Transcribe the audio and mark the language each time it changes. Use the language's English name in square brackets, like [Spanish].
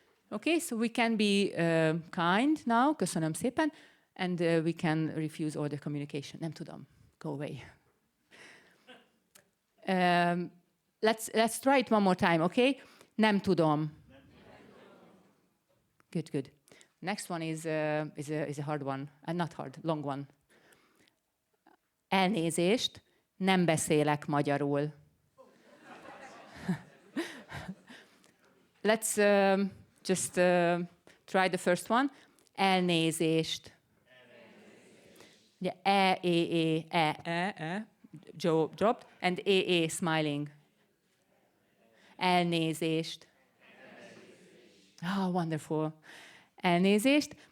[English] Okay, so we can be kind now, [Hungarian] köszönöm szépen, [English] and we can refuse all the communication. [Hungarian] Nem tudom, [English] go away. Let's try it one more time, okay? [Hungarian] Nem tudom. [English] Good. Next one is a hard one, not hard, long one. [Hungarian] Elnézést, nem beszélek magyarul. [English] Let's just try the first one. [Hungarian] Elnézést. [English] Yeah, Joe dropped, and smiling. [Hungarian] Elnézést. [English] Oh, wonderful. [Hungarian] Elnézést.